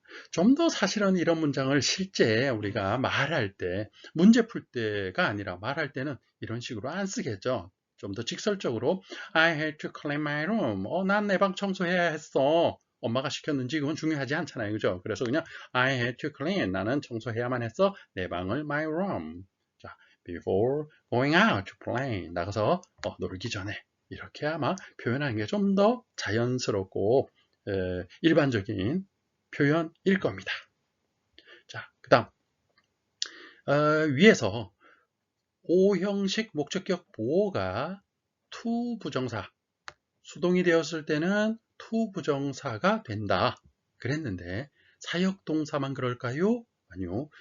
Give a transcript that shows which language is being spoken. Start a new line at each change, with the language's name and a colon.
Korean: 좀 더 사실은 이런 문장을 실제 우리가 말할 때, 문제 풀 때가 아니라 말할 때는 이런 식으로 안 쓰겠죠. 좀 더 직설적으로
English: I had to clean my room.
Korean: 난 내 방 청소해야 했어. 엄마가 시켰는지 그건 중요하지 않잖아요. 그죠?
English: 그래서 그냥 I had to clean.
Korean: 나는 청소해야만 했어. 내 방을
English: my room. 자, before going out to play.
Korean: 나가서 놀기 전에. 이렇게 아마 표현하는 게 좀 더 자연스럽고 일반적인 표현일 겁니다. 자, 그 다음 위에서 O형식 목적격 보어가 to 부정사, 수동이 되었을 때는 to 부정사가 된다 그랬는데 사역동사만 그럴까요? 아니요.